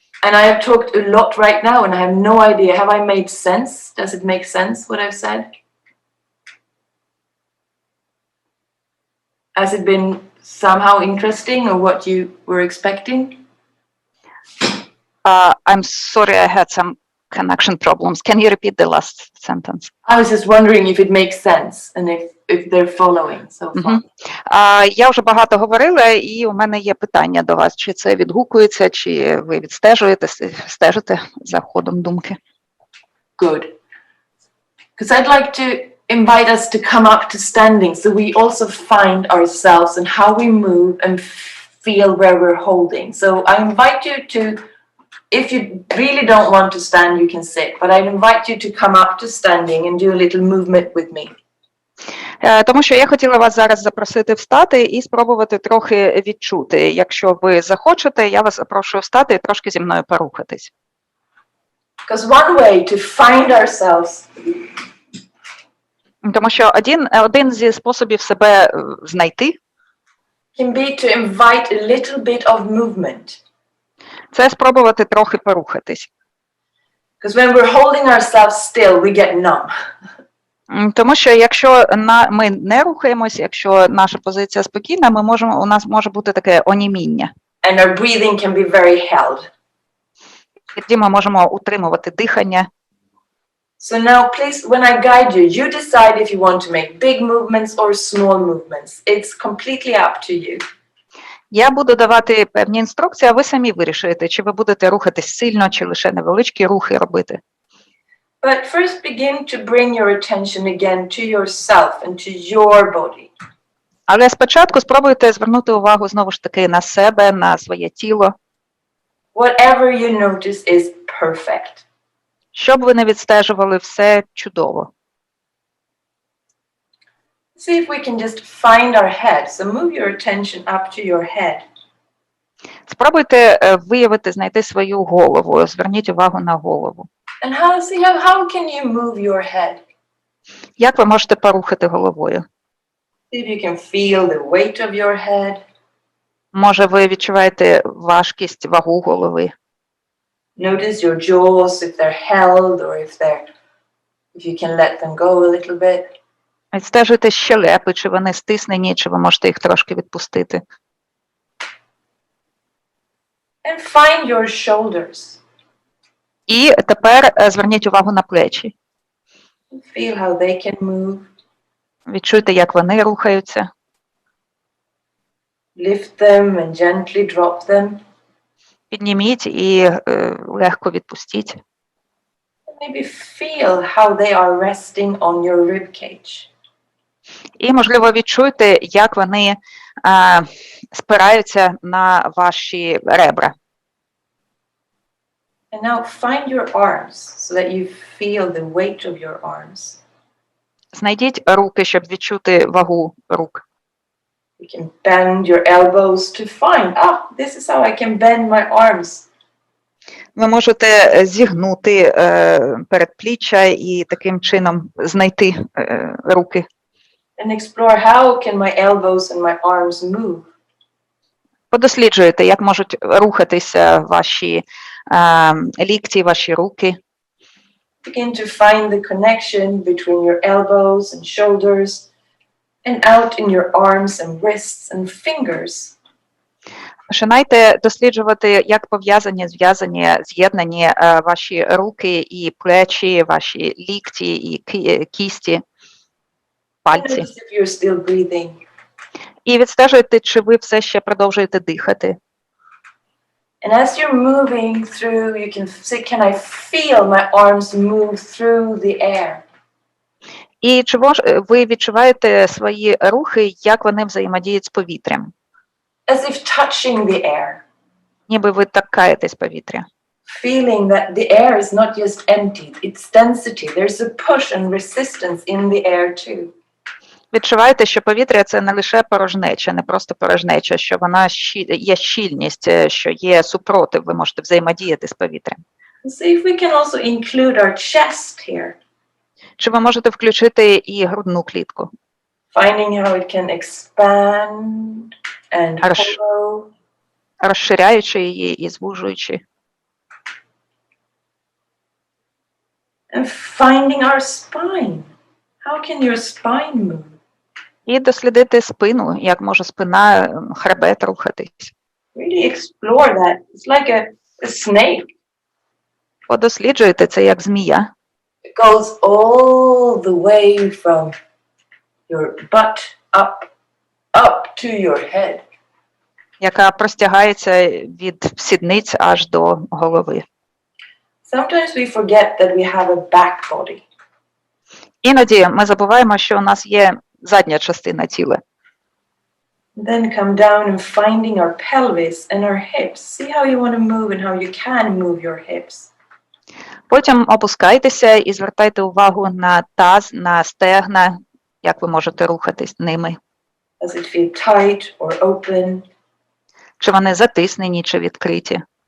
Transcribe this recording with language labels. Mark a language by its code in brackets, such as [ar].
[en] And I have talked a lot right now, and I have no idea. Have I made sense? Does it make sense what I've said? Has it been somehow interesting or what you were expecting? I'm sorry, I had some connection problems. Can you repeat the last sentence? I was just wondering if it makes sense and if they're following so far. [uk] Я вже багато говорила, і у мене є питання до вас. Чи це відгукується, чи ви стежите за ходом думки? [en] Good. Because I'd like to invite us to come up to standing so we also find ourselves and how we move and feel where we're holding. So I invite you to, if you really don't want to stand, you can sit, but I'd invite you to come up to standing and do a little movement with me. [uk] Тому що я хотіла вас зараз запросити встати і спробувати трохи відчути. Якщо ви захочете, я вас запрошую встати і трошки зі мною порухатись. [en] Because one way to find ourselves [uk] Тому що один зі способів себе знайти [en] can be to invite a little bit of movement. [uk] це спробувати трохи порухатись. [en] Because when we're holding ourselves still, we get numb. [uk] Тому що якщо ми не рухаємось, якщо наша позиція спокійна, у нас може бути таке оніміння. [en] And our breathing can be very held. [uk] Тоді ми можемо утримувати дихання. [en] So now, please, when I guide you, you decide if you want to make big movements or small movements. It's completely up to you. [uk] Я буду давати певні інструкції, а ви самі вирішуєте, чи ви будете рухатись сильно, чи лише невеличкі рухи робити. [en] But first begin to bring your attention again to yourself and to your body. [uk] Але спочатку спробуйте звернути увагу знову ж таки на себе, на своє тіло. [en] Whatever you notice is perfect. [uk] Щоб ви не відстежували, все чудово. [en] See if we can just find our head. So move your attention up to your head. [uk] Спробуйте знайти свою голову, зверніть увагу на голову. [en] And how can you move your head? [uk] Як ви можете порухати головою? [en] See if you can feel the weight of your head. [uk] Може, ви відчуваєте важкість, вагу голови? [en] Notice your jaws, if they're held or if you can let them go a little bit. [uk] Відстежуйте щелепи, чи вони стиснені, чи ви можете їх трошки відпустити. [en] And find your shoulders. [uk] І тепер зверніть увагу на плечі. [en] Feel how they can move. [uk] Відчуйте, як вони рухаються. [en] Lift them and gently drop them. [uk] Підніміть і легко відпустіть. [en] Maybe feel how they are resting on your rib cage. [uk] І, можливо, відчуйте, як вони спираються на ваші ребра. [en] And now find your arms so that you feel the weight of your arms. [uk] Знайдіть руки, щоб відчути вагу рук. [en] You can bend your elbows to find, this is how I can bend my arms. [uk] Ви можете зігнути передпліччя і таким чином знайти руки. [en] And explore how can my elbows and my arms move. [uk] Подосліджуйте, як можуть рухатися ваші лікті, ваші руки. [en] Begin to find the connection between your elbows and shoulders and out in your arms and wrists and fingers. [uk] Починайте досліджувати, як пов'язані, з'єднані ваші руки і плечі, ваші лікті і кісті, пальці. [en] Notice if you're still breathing. [uk] І відстежуйте, чи ви все ще продовжуєте дихати. [en] And as you're moving through, you can say, can I feel my arms move through the air? [uk] І чи ви відчуваєте свої рухи, як вони взаємодіють з повітрям? [en] As if touching the air. [uk] Ніби ви торкаєтесь повітря. [en] Feeling that the air is not just empty, it's density. There's a push and resistance in the air too. [uk] Відчуваєте, що повітря – це не лише порожнеча, не просто порожнеча, що вона є щільність, що є супротив, ви можете взаємодіяти з повітрям. [en] So if we can also include our chest here. [uk] Чи ви можете включити і грудну клітку? [en] Finding how it can expand and hollow. [uk] Розширяючи її і звужуючи. [en] And finding our spine. How can your spine move? [uk] І дослідити спину, як може спина, хребет рухатись. [en] Really explore that. It's like a snake. [uk] Подосліджуйте це як змія. [en] It goes all the way from your butt up to your head. [uk] Яка простягається від сідниць аж до голови. [en] Sometimes we forget that we have a back body. [uk] Іноді ми забуваємо, що у нас є задня частина тіла. [en] Then come down and finding our pelvis and our hips. See how you want to move and how you can move your hips. [uk] Потім опускайтеся і звертайте увагу на таз, на стегна, як ви можете рухатись ними. [en] Does it feel tight or open? [uk] Чи вони затиснені, чи відкриті.